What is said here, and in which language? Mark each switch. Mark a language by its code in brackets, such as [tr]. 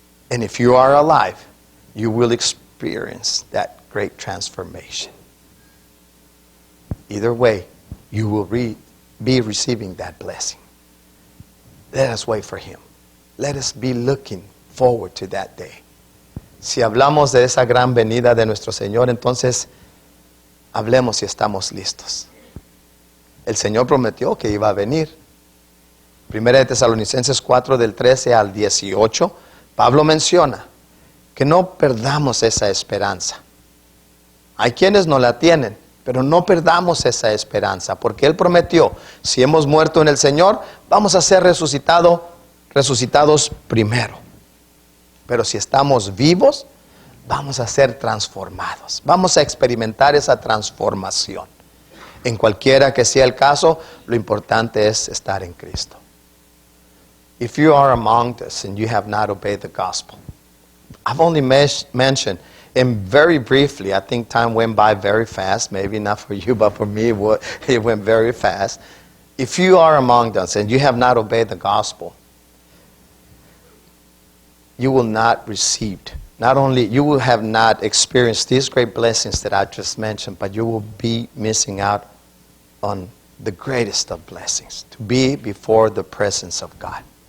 [en] And if you are alive, you will experience that great transformation. Either way, you will be receiving that blessing. Let us wait for Him. Let us be looking forward to that day. [es] Si hablamos de esa gran venida de nuestro Señor, entonces hablemos si estamos listos. El Señor prometió que iba a venir. Primera de Tesalonicenses 4, del 13 al 18, Pablo menciona que no perdamos esa esperanza. Hay quienes no la tienen, pero no perdamos esa esperanza, porque Él prometió, si hemos muerto en el Señor, vamos a ser resucitados primero. Pero si estamos vivos, vamos a ser transformados. Vamos a experimentar esa transformación. En cualquiera que sea el caso, lo importante es estar en Cristo. [en] If you are among us and you have not obeyed the gospel, I've only mentioned, and very briefly, I think time went by very fast, maybe not for you, but for me it went very fast. If you are among us and you have not obeyed the gospel, you will not receive, not only you will have not experienced these great blessings that I just mentioned, but you will be missing out on the greatest of blessings, to be before the presence of God.